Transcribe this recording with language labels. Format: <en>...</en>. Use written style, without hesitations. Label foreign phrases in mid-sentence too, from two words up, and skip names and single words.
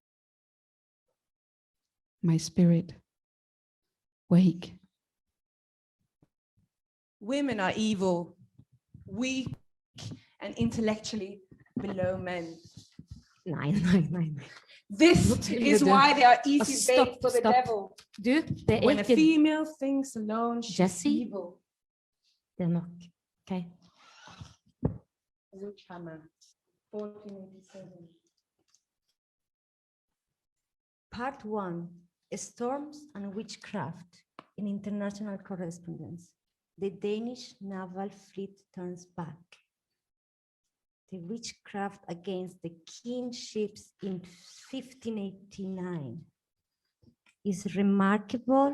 <en>My spirit, wake. Women are evil, weak, and intellectually below men. Nei. This is why they are easy bait for the devil.</en> <no>Du, det</no> <en>When a</en> <no>ikke</no> <en>female thinks alone, she's Jesse? evil.</en> <no>det nok. Ok.</no> <en>Witchhammer, 1487. Part 1, Storms and Witchcraft in International Correspondence. The Danish naval fleet turns back. The witchcraft against the king's ships in 1589 is remarkable.</en>